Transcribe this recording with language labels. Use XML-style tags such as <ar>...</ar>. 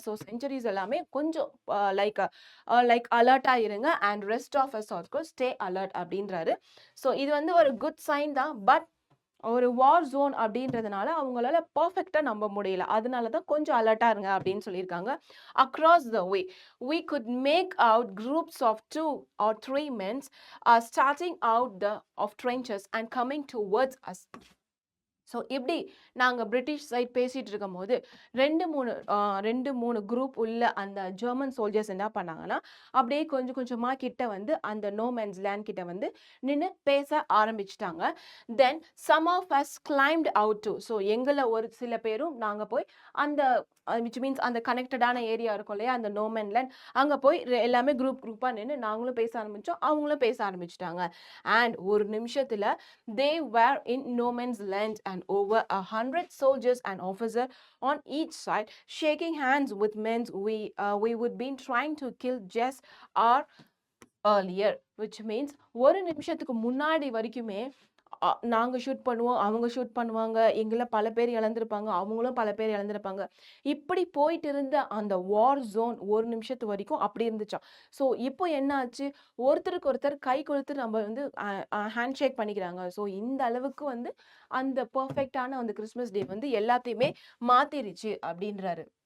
<ta>So centuries எல்லாமே கொஞ்சம் like அலர்ட்டா இருங்க and rest of us also stay alert அப்படின்றாரு. ஸோ இது வந்து ஒரு குட் சைன் தான். பட் ஒரு வார் ஜோன் அப்படின்றதுனால அவங்களால பர்ஃபெக்டா நம்ப முடியல. அதனால தான் கொஞ்சம் அலர்ட்டா இருங்க அப்படின்னு சொல்லியிருக்காங்க.</ta> <en>Across the way we could make out groups of 2 or 3 men starting out the of trenches and coming towards us.</en> <ta>So இப்படி நாங்கள் பிரிட்டிஷ் சைட் பேசிகிட்டு இருக்கும் போது 2-3 குரூப் உள்ள அந்த ஜெர்மன் சோல்ஜர்ஸ் என்ன பண்ணாங்கன்னா அப்படியே கொஞ்சம் கொஞ்சமாக கிட்ட வந்து அந்த நோ மேன்ஸ் லேண்ட் கிட்ட வந்து நின்று பேச ஆரம்பிச்சிட்டாங்க.</ta> <en>then some of us climbed out too,</en> <ta>so எங்களை ஒரு சில பேரும் நாங்கள் போய் அந்த விச் மீன்ஸ் அந்த கனெக்டடான ஏரியா இருக்கும் இல்லையா அந்த நோ மேன் லேண்ட், அங்கே போய் எல்லாமே குரூப்பாக நின்று நாங்களும் பேச ஆரம்பித்தோம், அவங்களும் பேச ஆரம்பிச்சிட்டாங்க.</ta> <en>and</en> <ta>ஒரு நிமிஷத்தில்</ta> <en>they were in no man's land and over 100 soldiers and officers on each side shaking hands with men we would been trying to kill just hour earlier, which means</en> <ta>ஒரு நிமிஷத்துக்கு முன்னாடி வரைக்குமே நாங்கள் ஷூட் பண்ணுவோம், அவங்க shoot பண்ணுவாங்க, எங்களை பல பேர் இழந்திருப்பாங்க,</ta> <en>அவங்களும் பல பேர் இழந்திருப்பாங்க.</en> <ta>இப்படி போயிட்டு இருந்த அந்த வார் ஜோன் ஒரு நிமிஷத்து வரைக்கும் அப்படி இருந்துச்சாம். ஸோ இப்போ என்ன ஆச்சு, ஒருத்தருக்கு ஒருத்தர் கை கொடுத்து நம்ம வந்து ஹேண்ட் ஷேக் பண்ணிக்கிறாங்க. ஸோ இந்த அளவுக்கு வந்து அந்த பர்ஃபெக்டான அந்த கிறிஸ்மஸ் டே வந்து எல்லாத்தையுமே மாத்திருச்சு அப்படின்றாரு.</ta>